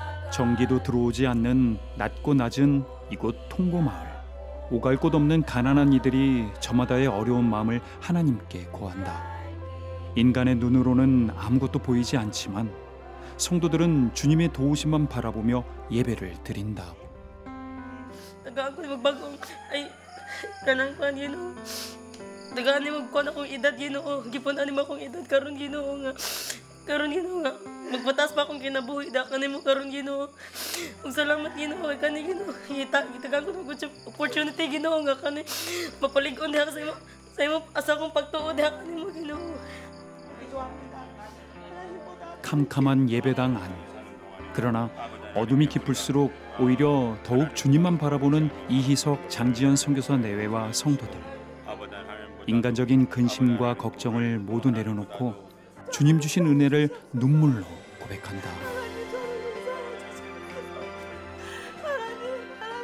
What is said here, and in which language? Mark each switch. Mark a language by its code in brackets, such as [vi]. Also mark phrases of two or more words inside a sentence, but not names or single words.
[ko] 전기도 들어오지 않는 낮고 낮은 이곳 통고마을. 오갈 곳 없는 가난한 이들이 저마다의 어려운 마음을 하나님께 고한다. 인간의 눈으로는 아무것도 보이지 않지만 성도들은 주님의 도우심만 바라보며 예배를 드린다. [ceb] Tagaan ko magbagong ay kanang kuan Ginoo. Tagaan ni magkuan akong edad Ginoo. Gipunan nimo akong edad karon Ginoo nga. Karon Ginoo nga magbatas pa akong kinabuhi da kanimo karon Ginoo. Ug salamat Ginoo kay kani Ginoo. Gitagaan ko ng opportunity Ginoo nga kani mapalig-on diha sa imo asa kong pagtuo diha kanimo Ginoo. [ko] 캄캄한 예배당 안. 그러나 어둠이 깊을수록 오히려 더욱 주님만 바라보는 이희석, 장지연 선교사 내외와 성도들. 인간적인 근심과 걱정을 모두 내려놓고 주님 주신 은혜를 눈물로 고백한다.